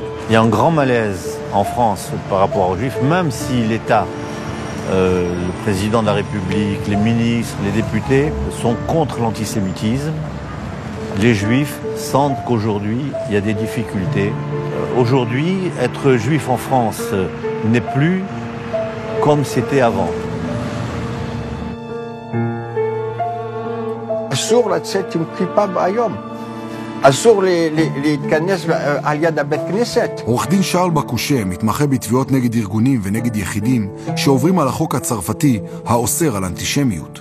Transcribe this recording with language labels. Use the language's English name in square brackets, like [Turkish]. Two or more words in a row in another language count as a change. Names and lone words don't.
[French] Il y a un grand malaise en France par rapport aux Juifs, même si l'État, le président de la République, les ministres, les députés sont contre l'antisémitisme. Les Juifs sentent qu'aujourd'hui, il y a des difficultés. Aujourd'hui, être juif en France n'est plus comme c'était avant. [Hebrew] אסור לצאת עם כיפה ביום. אסור להתכנס על יד הבית כנסת. עורך דין שרל בקושה מתמחה בתביעות נגד ארגונים ונגד יחידים שעוברים על החוק הצרפתי האוסר על אנטישמיות.